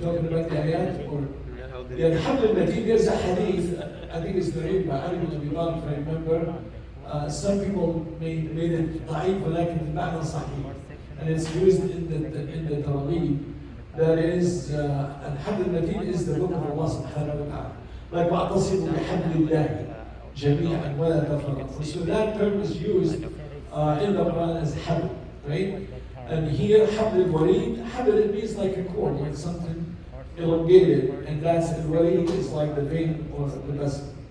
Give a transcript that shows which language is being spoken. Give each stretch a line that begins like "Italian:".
English: You're talking about the ayat or? Yeah, the حبل المتين, there's a hadith, I think it's narrated by Ali ibn Abi Talib, if I remember. Some people made it ضعيف,
Arabic: ولكن المعنى صحيح.
English: And it's used in the Targheeb. That is, الحبل المتين is the book of Allah subhanahu wa ta'ala. Like
Arabic: وَاعْتَصِمُوا بِحَبْلِ اللَّهِ جَمِيعًا وَلَا تَفَرَّقُوا.
English: So that term is used in the Quran as حبل, right? And here, حبل الوريد, حبل, it means like a cord, like something elongated, and that's al-warid is like the vein or the vessel.